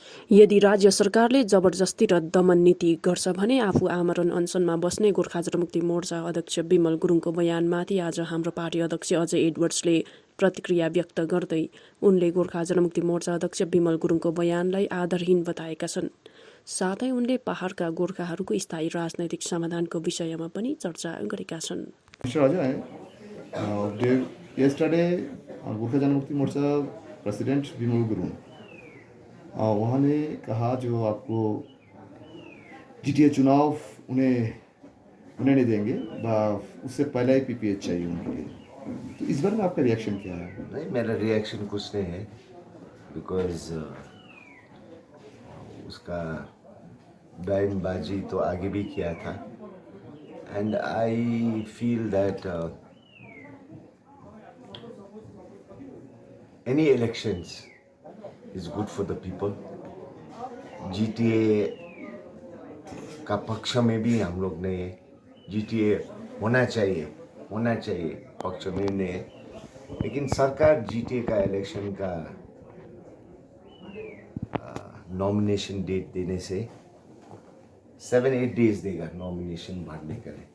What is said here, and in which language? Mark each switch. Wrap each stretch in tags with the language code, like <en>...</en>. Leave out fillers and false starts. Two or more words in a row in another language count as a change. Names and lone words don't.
<ne>यदि राज्य सरकारले जबरजस्ती र दमन नीति गर्छ भने आफू आमरण अनसनमा बस्ने गोर्खा जनमुक्ति मोर्चा अध्यक्ष बिमल गुरुङको बयानमाथि आज हाम्रो पार्टी अध्यक्ष अजय एडवर्ड्सले प्रतिक्रिया व्यक्त गर्दै उनले गोर्खा जनमुक्ति मोर्चा अध्यक्ष बिमल गुरुङको बयानलाई आधारहीन बताएका छन्। साथै उनले पहाडका गोर्खाहरूको स्थायी राजनैतिक समाधानको विषयमा पनि चर्चा गरेका छन्।</ne> <hi>Yesterday, गोर्खा जनमुक्ति मोर्चा प्रेसिडेंट बिमल गुरुङ उन्होंने कहा जो आपको जीटीए चुनाव उन्हें नहीं देंगे, उससे पहले ही पीपीएच चाहिए उनके लिए। तो इस बारे में आपका रिएक्शन क्या है? नहीं, मेरा रिएक्शन कुछ नहीं है, बिकॉज उसका बयानबाजी तो आगे भी किया था</hi> <en>and I feel that any elections is good for the people.</en> <hi>GTA का पक्ष में भी हम लोग नहीं है, GTA होना चाहिए पक्ष में नहीं है, लेकिन सरकार GTA का इलेक्शन का</hi> <en>nomination date</en> <hi>देने से 7-8 डेज देगा नॉमिनेशन भरने के लिए।</hi>